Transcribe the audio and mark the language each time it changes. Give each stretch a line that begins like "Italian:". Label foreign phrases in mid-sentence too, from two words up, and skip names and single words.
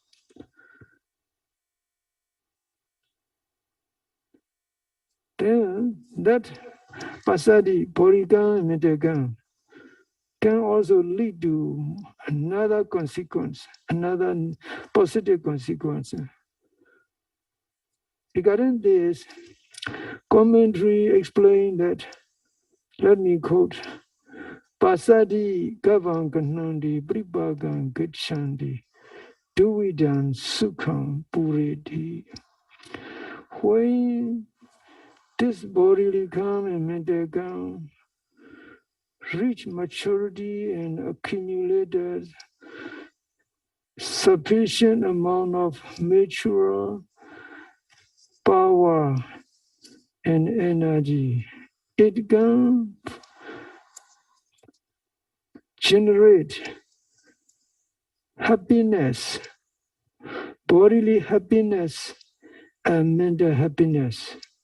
English: Then that pasadi, bodhikam and medhikam can also lead to another consequence, another positive consequence. Regarding this, commentary explained that, let me quote,
Pali: Pasadi gavan ganandi pribhagan gacchandi duvidam sukham pureti.
English: When this bodily calm and mental calm reach maturity and accumulated sufficient amount of mature power and energy, it can generate happiness, bodily happiness and mental happiness.